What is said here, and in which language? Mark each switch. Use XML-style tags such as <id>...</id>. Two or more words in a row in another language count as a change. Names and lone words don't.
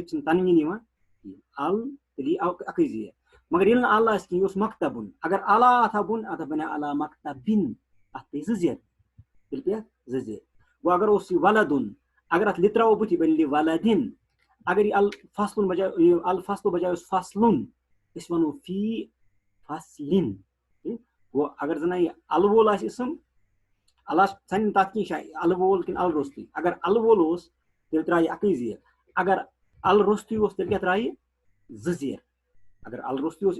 <ks>چھِنہٕ تنویٖن یِوان ال تیٚلہِ یی اکٕے زیر مگر ییٚلہِ نہٕ ال آسہِ کِہیٖنۍ یہِ اوس مکتبن اگر علا اتھا بۄن اتھ بنے</ks> <ar>علا مکتبن</ar> <ks>اتھ پیٚیہِ زٕ زیر تیٚلہِ پیٚیہِ اتھ زٕ زیر گوٚو اگر اوس یہِ ولدُن اگر اتھ لِ تراوو بٕتھِ یہِ بنہِ ولدن اگر یہ الفصل بجائے الفصل بجائے اوس فصلن أسۍ ونو</ks> <ar>فی فصلن</ar> <ks>گوٚو اگر زن یہ ال وول آسہِ اسم ال ژھنہِ تتھ کینٛہہ ال وول کِنہٕ ال روٚستُے اگر ال وول اوس تیٚلہِ ترایہِ اکٕے زیر اگر ال روٚستُے اوس تیٚلہِ کیٛاہ ترایہِ زٕ زیر اگر ال روٚستُے اوس</ks>